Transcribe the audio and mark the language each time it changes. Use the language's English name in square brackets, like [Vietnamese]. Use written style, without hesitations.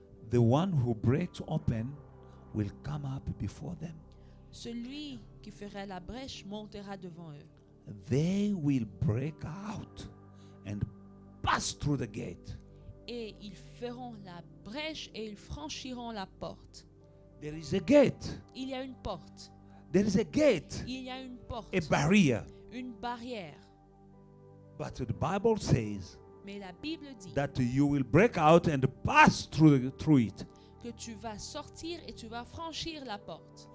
[English] The one who breaks open will come up before them. [French] Celui qui ferait la brèche montera devant eux. [English] They will break out and pass through the gate. [French] Et ils feront la brèche et ils franchiront la porte. [English] There is a gate. [French] Il y a une porte. [English] There is a gate, [French] Il y a une porte. [English] a barrier. [French] Une barrière. [English] But the Bible says [French] Mais la Bible dit [English] that you will break out and pass through it. [French] que tu vas sortir et tu vas franchir la porte.